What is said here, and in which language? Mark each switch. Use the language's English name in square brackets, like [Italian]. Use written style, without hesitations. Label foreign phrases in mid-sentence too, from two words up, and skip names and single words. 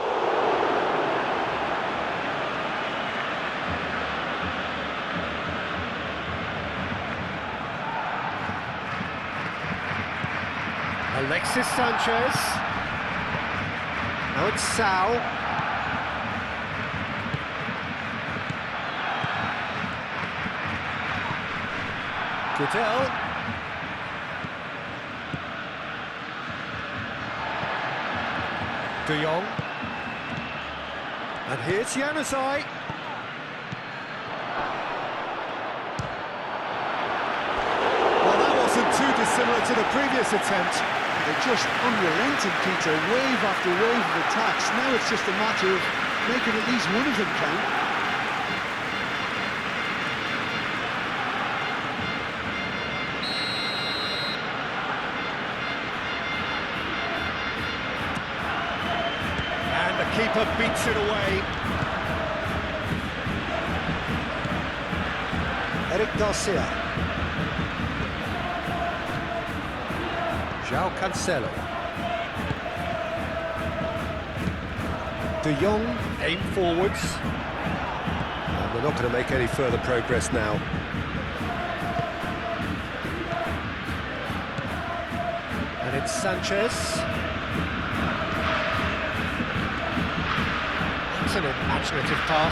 [English] Alexis Sanchez. Now it's Sal. Goodell. De Jong. And here's Januzaj. Well, that wasn't too dissimilar to the previous attempt. They're just unrelenting, Peter, wave after wave of attacks. Now it's just a matter of making at least one of them count. And the keeper beats it away. Eric Garcia. João Cancelo. De Jong, aim forwards. And they're not going to make any further progress now. And it's Sanchez. That's an imaginative pass.